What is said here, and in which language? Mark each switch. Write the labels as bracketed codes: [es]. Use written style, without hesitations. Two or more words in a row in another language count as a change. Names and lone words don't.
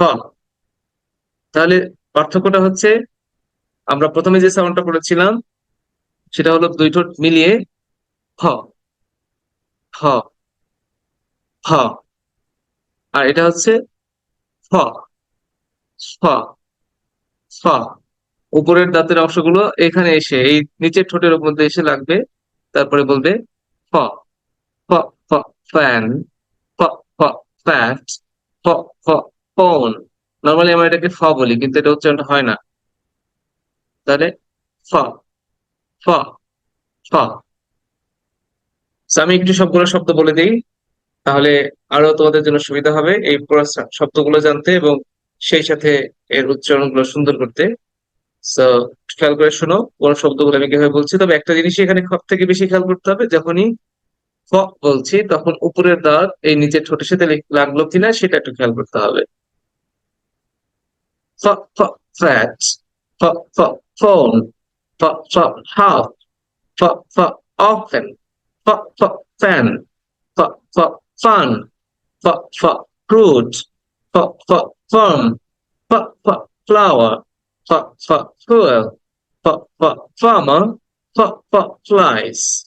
[bn] তাহলে পার্থক্যটা হচ্ছে, আমরা প্রথমে যে সাউন্ডটা করেছিলাম সেটা হলো দুই ঠোঁট মিলিয়ে হ হ হ। আর এটা হচ্ছে ফ ফ ফ। উপরের দাঁতের অংশগুলো এখানে এসে এই নিচের ঠোঁটের মধ্যে এসে লাগবে। তারপরে বলবে ফ [en] f f fan, f f fat, f f phone. [bn] নর্মালি আমরা এটাকে ফ বলি, কিন্তু এটা উচ্চারণটা হয় না। তাহলে ফ ফ ফ। So, আমি একটু সবগুলো শব্দ বলে দিই, তাহলে আরো তোমাদের জন্য সুবিধা হবে এই পুরো শব্দগুলো জানতে এবং সেই সাথে এর উচ্চারণগুলো সুন্দর করতে। তো খেয়াল করে শোনো কোন শব্দগুলো আমি কিভাবে বলছি। তবে একটা জিনিস এখানে সব থেকে বেশি খেয়াল করতে হবে, যখনই ফ বলছি তখন উপরের দাঁত এই নিচের ঠোঁটের সাথে লাগলো কিনা সেটা একটু খেয়াল করতে হবে। [en] f f fat, f f phone, f f half, f for often, for fan, for fun, for fruit, for firm, for flower, for fuel, for farmer, for flies.